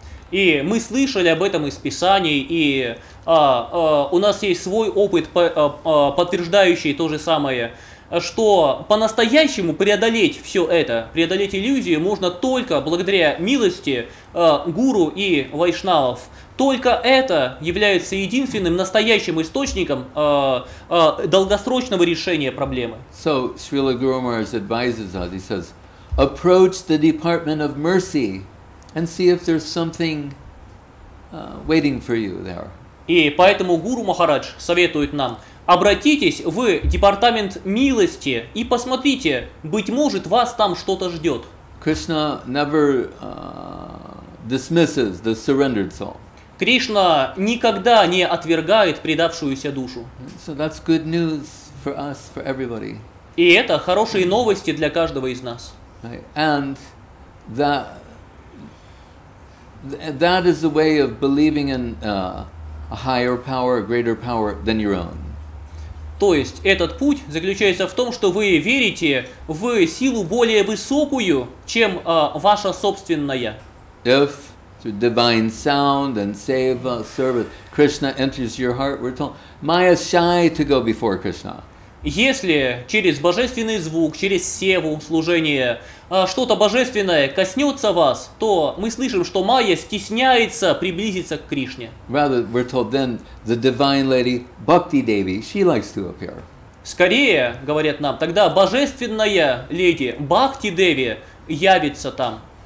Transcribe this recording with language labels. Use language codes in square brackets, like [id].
[ru] И мы слышали об этом из Писаний, и у нас есть свой опыт, подтверждающий то же самое, что по-настоящему преодолеть все это, преодолеть иллюзию можно только благодаря милости гуру и вайшнавов. Только это является единственным настоящим источником долгосрочного решения проблемы. [en] So Srila Guru Maharaj advises us. He says, approach the Department of Mercy and see if there's something waiting for you there. [ru] И поэтому Гуру Махарадж советует нам: обратитесь в департамент милости и посмотрите, быть может, вас там что-то ждет. [en] Krishna never dismisses the surrendered soul. [ru] Кришна никогда не отвергает предавшуюся душу. [en] So that's good news for us, for everybody. [ru] И это хорошие новости для каждого из нас. [en] Right? And that is the way of believing in a higher power, a greater power than your own. [ru] То есть этот путь заключается в том, что вы верите в силу более высокую, чем ваша собственная. [en] If through divine sound and seva, service, Krishna enters your heart, we're told, Maya is shy to go before Krishna. [ru] Если через божественный звук, через севу, служение, что-то божественное коснется вас, то мы слышим, что Майя стесняется приблизиться к Кришне. [en] Rather, we're told then the divine lady, Bhakti Devi, she likes to appear. [ru] Скорее, говорят нам, тогда божественная леди Бхакти Деви явится там.